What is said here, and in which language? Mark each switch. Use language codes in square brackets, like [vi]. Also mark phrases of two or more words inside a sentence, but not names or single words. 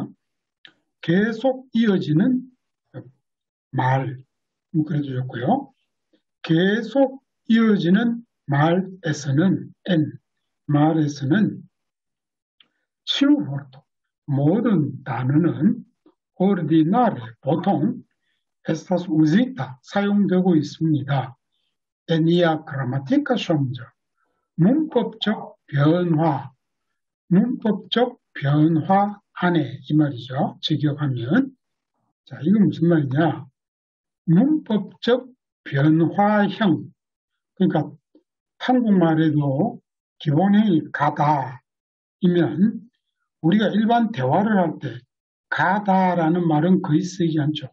[ko] 계속 이어지는 말, 그래도 좋고요. 계속 이어지는 말에서는 말에서는 [eo] ĉiu vorto [ko] 모든 단어는 ordinare 보통 [eo] estas usita [ko] 사용되고 있습니다. [eo] enia grammatica ŝanĝo [ko] 문법적 변화, 문법적 변화 안에 이 말이죠. 직역하면 자 이건 무슨 말이냐? 문법적 변화형, 그러니까 한국말에도 기본형이 가다이면 우리가 일반 대화를 할 때 가다라는 말은 거의 쓰이지 않죠.